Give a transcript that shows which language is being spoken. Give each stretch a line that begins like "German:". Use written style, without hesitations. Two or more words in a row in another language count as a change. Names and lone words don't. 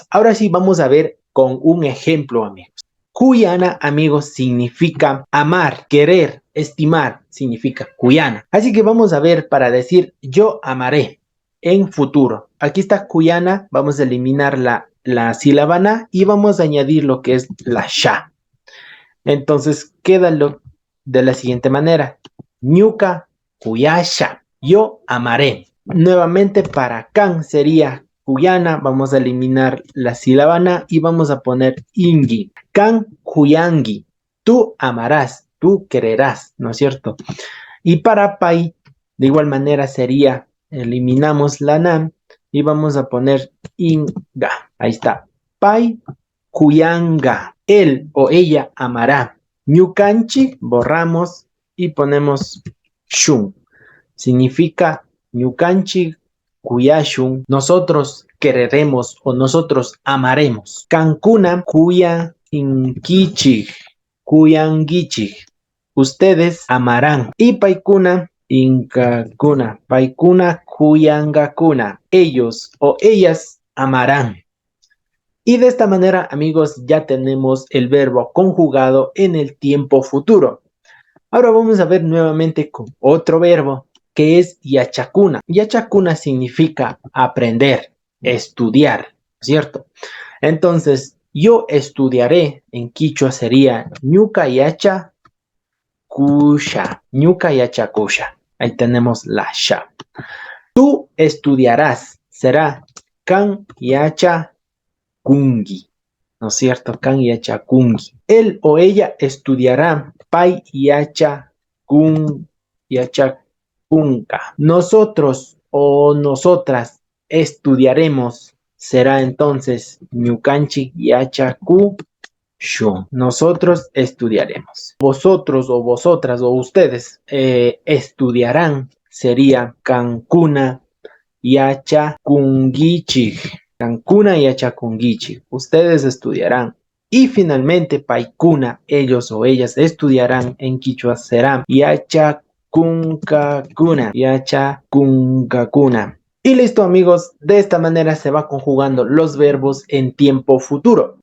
Spanish: Ahora sí vamos a ver con un ejemplo, amigos. Cuyana, amigos, significa amar, querer, estimar, significa cuyana. Así que vamos a ver para decir yo amaré en futuro. Aquí está cuyana, vamos a eliminar la sílaba na y vamos a añadir lo que es la sha. Entonces queda lo de la siguiente manera.
Quechua: Ñuka cuyasha,
Spanish: yo amaré. Nuevamente para can sería cuyana, vamos a eliminar la sílaba na y vamos a poner ingi.
Quechua: Can cuyangi,
Spanish: tú amarás, tú quererás, ¿no es cierto? Y para pai, de igual manera sería, eliminamos la na y vamos a poner inga. Ahí está.
Quechua: Pai cuyanga,
Spanish: él o ella amará. Ñukanchi, borramos y ponemos shun.
Quechua: Significa ñukanchi kuyashun,
Spanish: nosotros quereremos o nosotros amaremos.
Quechua: Cancuna kuya inkichi, kuyangichi,
Spanish: ustedes amarán.
Quechua: Y paikuna incacuna, paikuna kuyangakuna,
Spanish: ellos o ellas amarán. Y de esta manera, amigos, ya tenemos el verbo conjugado en el tiempo futuro. Ahora vamos a ver nuevamente con otro verbo que es yachacuna. Yachacuna significa aprender, estudiar, ¿cierto? Entonces, yo estudiaré en quichua sería
Quechua: ñuka yacha kusha, ñuka yacha kusha.
Spanish: Ahí tenemos la sha. Tú estudiarás, será
Quechua: kan yacha kungi,
Spanish: ¿no es cierto?
Quechua: Kan yacha kungi.
Spanish: Él o ella estudiará
Quechua: pai yacha kun yacha kunka.
Spanish: Nosotros o nosotras estudiaremos, será entonces
Quechua: ñukanchi yacha ku shun.
Spanish: Nosotros estudiaremos. Vosotros o vosotras o ustedes estudiarán, sería
Quechua: kankuna yacha kungichi. Cancuna y Achakungichi,
Spanish: ustedes estudiarán. Y finalmente, Paikuna, ellos o ellas estudiarán en Quichua será
Quechua: Yachakunkakuna, Yachakunkakuna.
Spanish: Y listo amigos, de esta manera se va conjugando los verbos en tiempo futuro.